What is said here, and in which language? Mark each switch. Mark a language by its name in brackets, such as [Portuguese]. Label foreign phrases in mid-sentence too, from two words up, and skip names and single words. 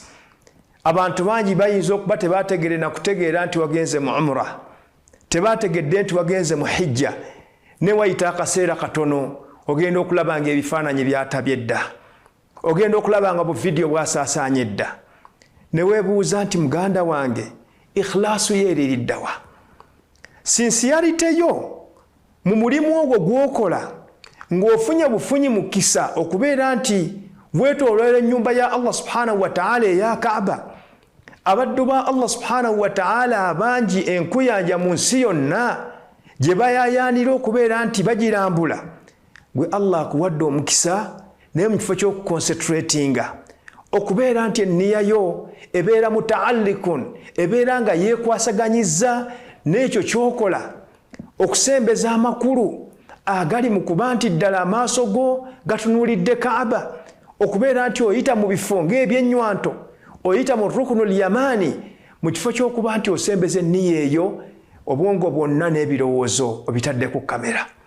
[Ganda] Abantu bangi bayinza okuba tebaategere na kutegeera nti wagenze mu umra tebaategedde nti wagenze mu hijja ne wayita akaseera katono ogenda okulaba nga ebifaananyi byatabye dda ogenda okulaba nga bu vidiyo bwasaasaanye dda ne weebuuza nti muganda wange ikhlaasu yeeririddawa sinsiyaliteyo mu mulimu ogwo gw'okola ng'ofunye bufunyi mu kisa okubeera nti weetooloola ennyumba ya Allah [Arabic] سُبْحَانَهُ وَتَعَالَى [Ganda] eya Kaaba abaddu ba Allah [Arabic] سُبْحَانَهُ وَتَعَالَى [Ganda] abangi enkuyanja mu nsi yonna gye bayaayaanira okubeera nti bagirambula gwe Allah akuwadde omukisa naye mu kifo ky'okuconcentratinga okubeera nti enniyayo ebeera mutaallikun ebeera nga yeekwasaganyizza n'ekyo ky'okola okusembeza amakulu agali mu kuba nti ddala amaaso go gatunuulidde Kaaba okubeera nti oyita mu bifo ng'ebyennywanto oyita mu [Arabic] الرُّكْنِ الْيَمَانِي [Ganda] mu kifo ky'okuba nti osembeza enniya eyo obwongo bwonna n'ebirowoozo obitadde ku kamera.